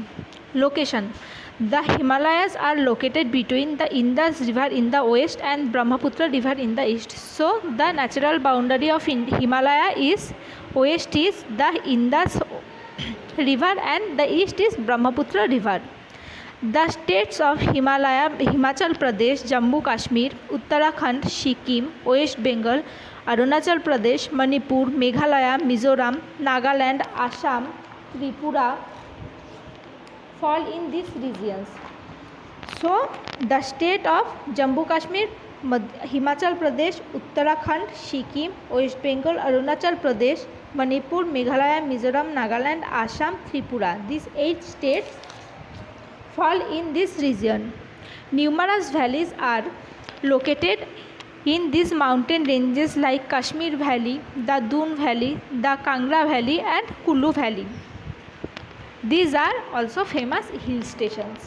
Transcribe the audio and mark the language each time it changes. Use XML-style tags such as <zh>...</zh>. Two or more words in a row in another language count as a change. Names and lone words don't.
<en>Location: the Himalayas are located between the Indus river in the west and Brahmaputra river in the east. So the natural boundary of Himalaya is west is the Indus river and the east is Brahmaputra river. The states of Himalaya, Himachal Pradesh, Jammu Kashmir, Uttarakhand, Sikkim, West Bengal, Arunachal Pradesh, Manipur, Meghalaya, Mizoram, Nagaland, Assam, Tripura fall in these regions. So, the state of Jammu Kashmir, Himachal Pradesh, Uttarakhand, Sikkim, West Bengal, Arunachal Pradesh, Manipur, Meghalaya, Mizoram, Nagaland, Assam, Tripura. These 8 states fall in this region. Numerous valleys are located in these mountain ranges like Kashmir Valley, the Doon Valley, the Kangra Valley and Kulu Valley. These are also famous hill stations.</en>